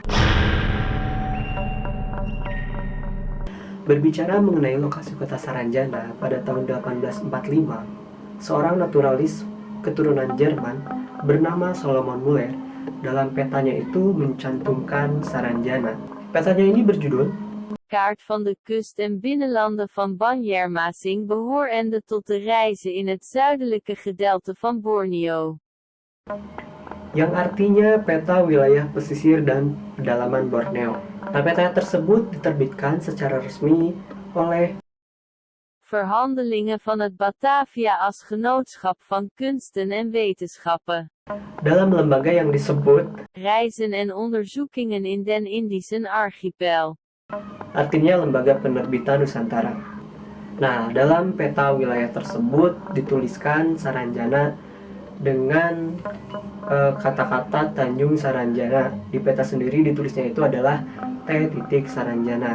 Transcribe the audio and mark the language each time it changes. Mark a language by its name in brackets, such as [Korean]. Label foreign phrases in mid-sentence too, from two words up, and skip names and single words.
[Indonesian] Berbicara mengenai lokasi kota Saranjana pada tahun 1845, seorang naturalis keturunan Jerman bernama Solomon Muller dalam petanya itu mencantumkan Saranjana. Petanya ini berjudul [Dutch] Kaart van de kust en binnenlanden van Banjarmasin behorende tot de reizen in het zuidelijke gedeelte van Borneo. [Indonesian] yang artinya peta wilayah pesisir dan pedalaman Borneo. Nah, peta tersebut diterbitkan secara resmi oleh [Dutch] Verhandelingen van het Batavia als Genootschap van Kunsten en Wetenschappen. [Indonesian] dalam lembaga yang disebut, [Dutch] Reizen en onderzoekingen in den Indischen Archipel. [Indonesian] artinya Lembaga Penerbitan Nusantara. Nah, dalam peta wilayah tersebut dituliskan Saranjana dengan kata-kata Tanjung Saranjana. Di peta sendiri ditulisnya itu adalah T. Saranjana.